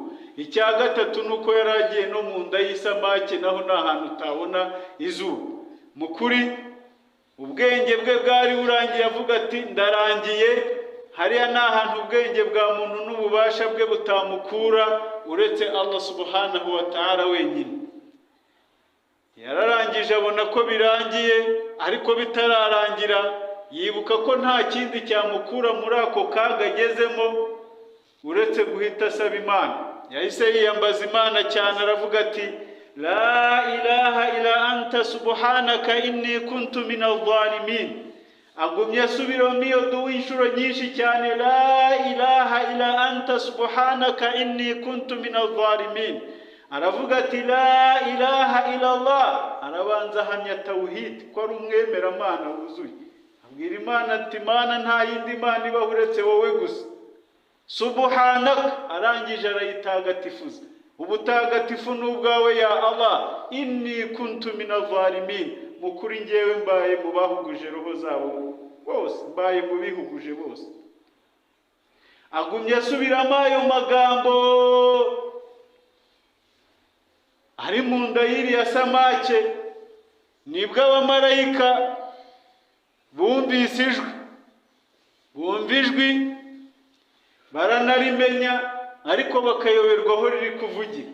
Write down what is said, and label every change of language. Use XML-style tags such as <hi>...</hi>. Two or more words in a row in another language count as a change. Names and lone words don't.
<rw>Icya gatatu nuko yari agiye no mu nda y'isamake, naho nta hantu utabona izuba. Mu kuri ubwenge bwe bwari burangiye, avuga ati ndarangiye, hariya nta hantu ubwenge bwa muntu n'ububasha bwe butamukura uretse</rw> <ar>الله سبحانه وتعالى</ar> <rw>wenyine. Yararangije abona ko birangiye, ariko bitararangira yibuka ko nta kindi cyamukura muri ako kaga agezemo uretse guhita asaba Imana. Yahise yiyambaza Imana cyane, aravuga ati</rw> <ar>لا إله إلا أنت سبحانك إني كنت من الظالمين.</ar> <rw>Agumye asubiramo iyo duwa inshuro nyinshi cyane,</rw> <ar>لا إله إلا أنت سبحانك إني كنت من الظالمين.</ar> <rw>Aravuga ati</rw> <ar>لا إله إلا الله,</ar> <rw>arabanza ahamya tawhid ko ari umwemeramana wuzuye. Abwira Imana ati Imana nta yindi Mana ibaho uretse wowe gusa. Subhanaka, arangije arayitagatifuza. Ubutagatifu n'ubwawe</rw> <ar>يا الله إني كنت من الظالمين.</ar> <rw>Mukuri ngewe mbaye mu bahuguje roho zabo bose, mbaye mu bihuguje bose. Agumye asubiramo ayo magambo ari mu nda y'iriya samake. Nibwo abamarayika bumvise ijwi, baranarimenya, ariko bakayoberwa aho riri kuvugira.</rw>